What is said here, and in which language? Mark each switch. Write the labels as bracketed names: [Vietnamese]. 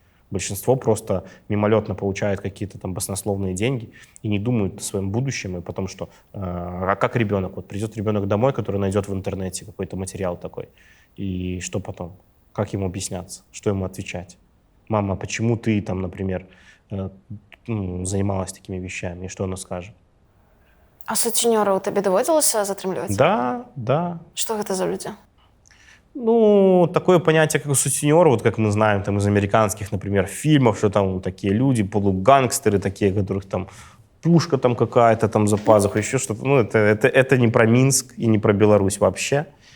[Russian] Большинство просто мимолетно получает какие-то там баснословные деньги и не думают о своем будущем, и потом что, а как ребенок? Вот придет ребенок домой, который найдет в интернете какой-то материал такой, и что потом? Как ему объясняться? Что ему отвечать? Мама, почему ты там, например, занималась такими вещами, и что она скажет? [Belarusian] А сутенёраў табе даводзілася затрымліваць? [Russian] Да. [Belarusian] Што гэта за людзі? [Russian] Ну, такое понятие, как сутенер, вот как мы знаем там из американских, например, фильмов, что там такие люди, полугангстеры такие, которых там пушка там какая-то там за пазухой, еще что-то. Ну, это не про Минск и не про Беларусь вообще.